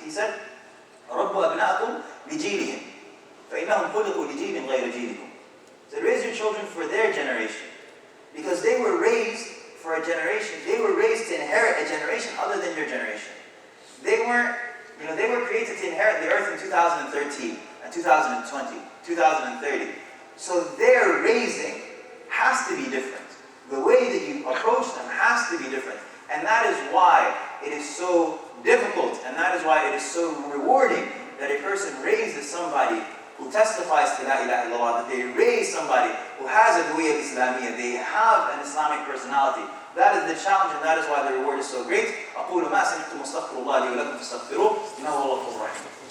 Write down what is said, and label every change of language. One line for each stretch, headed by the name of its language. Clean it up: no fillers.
English: He said,
Arabic: رَبُّ أَبْنَاءَكُمْ لِجِيلِهِمْ فَإِنَّهُمْ خُلِقُوا لِجِيلٍ غَيْرَ جِيلِكُمْ.
English: So raise your children for their generation. Because they were raised for a generation. They were raised to inherit a generation other than your generation. They were created to inherit the earth in 2013, and 2020, 2030. So their raising has to be different. The way that you approach them has to be different. And that is why it is so difficult, and that is why it is so rewarding that a person raises somebody who testifies to La ilaha illallah, that they raise somebody who has a Huwiyya Islamiyya, they have an Islamic personality. That is the challenge, and that is why the reward is so great.
Arabic: أقول ما سمعتم واستغفر الله لي ولكم فاستغفروه إنه هو الغفور الرحيم.